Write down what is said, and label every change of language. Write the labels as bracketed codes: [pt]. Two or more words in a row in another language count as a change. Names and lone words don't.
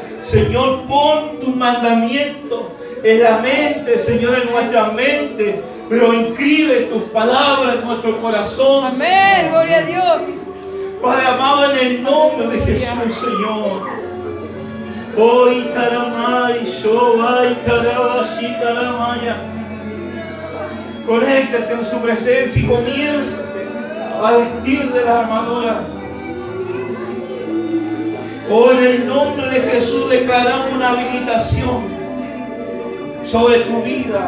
[es] Señor, pon tu mandamiento en la mente, Señor, en nuestra mente. Pero inscribe tus palabras en nuestro corazón. Amén, Señor. gloria a Dios. Padre amado, en el nombre de Jesús, Señor. Hoy taramay, shobay, tarabashi, taramaya. Conéctate en su presencia y comienza a vestir de la armadura. Hoy en el nombre de Jesús declaramos una habilitación sobre tu vida.